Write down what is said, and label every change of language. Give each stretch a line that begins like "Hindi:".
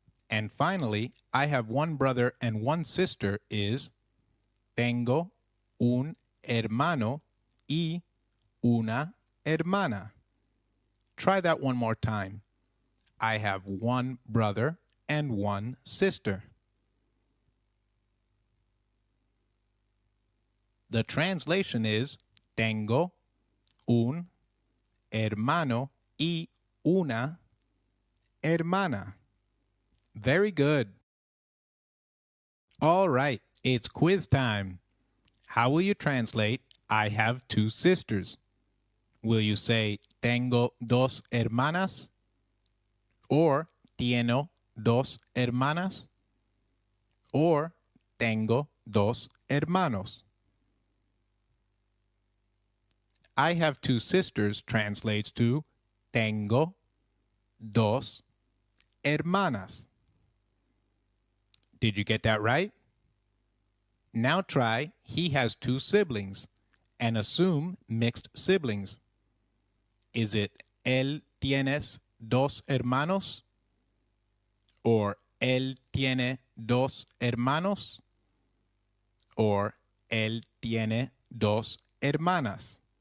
English: And finally, I have 1 brother and 1 sister is
Spanish: tengo un hermano y una hermana.
English: Try that one more time. I have one brother and one sister. The translation is
Spanish: tengo un hermano y una hermana.
English: Very good. All right, it's quiz time. How will you translate I have two sisters? Will you say
Spanish: tengo dos hermanas? Or tiene dos hermanas? Or tengo dos hermanos? I have two sisters translates to tengo dos hermanas. Did you get that right?
English: Now try he has two siblings and assume mixed siblings. Is it
Spanish: él tienes dos hermanos? Or él tiene dos hermanos? Or él tiene dos hermanas?